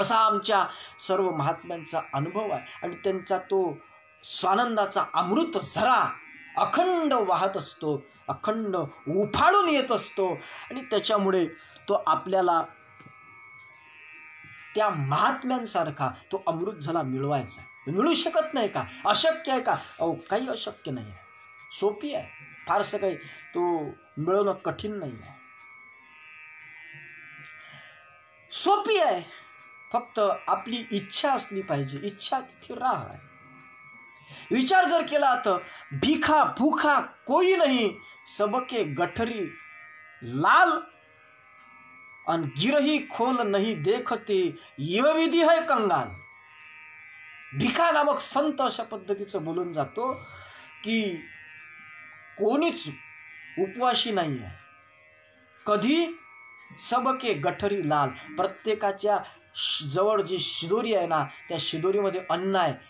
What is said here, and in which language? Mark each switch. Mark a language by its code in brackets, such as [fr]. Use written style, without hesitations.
[mr] असा आमच्या सर्व महात्म्यांचा अनुभव आहे आणि त्यांचा तो स्वानंदाचा अमृत झरा अखंड वाहत असतो, अखंड उफाळून येत असतो आणि त्याच्यामुळे तो आपल्याला त्या महात्म्यांसारखा तो अमृत झरा मिळवायचा. मिळू शकत नाही का? अशक्य आहे का? काही अशक्य नाही आहे, सोपी आहे. फारसं काही तो मिळवणं कठीण नाही आहे, सोपी आहे. फक्त आपली इच्छा असली पाहिजे. इच्छा तिथे राह आहे. विचार जर केला तर [hi] भीखा भूखा कोई नहीं, सबके गठरी लाल अन गिरही खोल नहीं देखते, यह विधी है कंगाल. [mr] भिका नामक संत अशा पद्धतीचं बोलून जातो की कोणीच उपवाशी नाही आहे. कधी? [hi] सबके गठरी लाल, [mr] प्रत्येकाच्या जवळ जी शिदोरी आहे ना त्या शिदोरीमध्ये अन्न आहे.